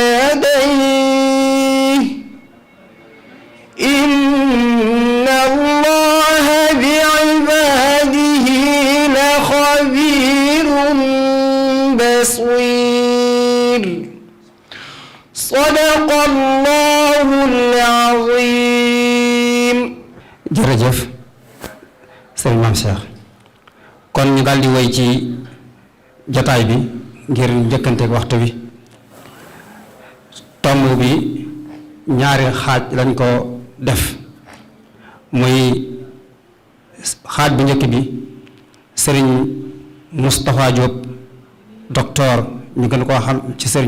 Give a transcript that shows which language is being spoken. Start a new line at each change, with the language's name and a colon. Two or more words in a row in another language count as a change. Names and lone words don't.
Arabic: يديه إن الله بعباده لخبير بصير صدق الله العظيم.
Wolof: jërëjëf sëriñ maam Cheikh kon ñu daldi woy ci jataay bi ngir njëkkanteeg waxtu bi tomb bi ñaari xaaj lañ ko def muy xaaj bu njëkk bi sëriñ Moustapha Diop docteur ñu gën koo xam ci sëriñ